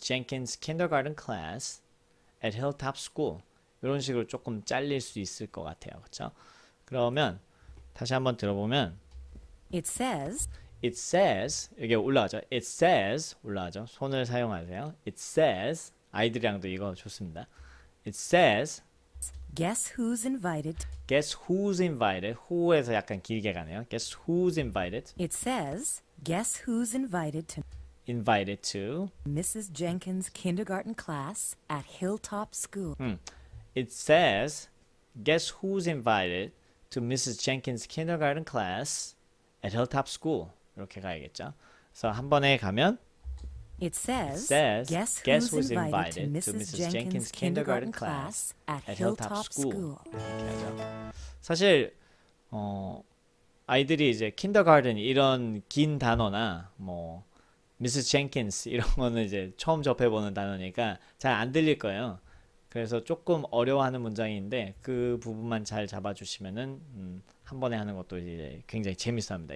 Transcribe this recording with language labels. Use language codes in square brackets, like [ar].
[en] Jenkins' kindergarten class at Hilltop School. [ko] 이런 식으로 조금 잘릴 수 있을 것 같아요. 그렇죠? 그러면 다시 한번 들어보면 [en] It says, [ko] 여기 올라가죠. [en] It says [ko] 올라가죠. 손을 사용하세요. [en] It says [ko] 아이들이랑도 이거 좋습니다. [en] It says guess who's invited? guess who's invited. [ko] who에서 약간 길게 가네요. [en] guess who's invited It says, guess who's invited to Mrs. Jenkins' kindergarten class at Hilltop School? It says guess who's invited to Mrs. Jenkins' kindergarten class at Hilltop School. [ko] 이렇게 가야겠죠. 그래서 한 번에 가면 [en] It says, guess who's invited to Mrs. Jenkins' kindergarten class at Hilltop School? [ko] 이렇게 하죠. 사실 아이들이 이제 kindergarten 이런 긴 단어나 뭐 Mrs. Jenkins 이런 거는 이제 처음 접해보는 단어니까 잘 안 들릴 거예요. 그래서 조금 어려워하는 문장인데 그 부분만 잘 잡아주시면은 한 번에 하는 것도 이제 굉장히 재밌어합니다.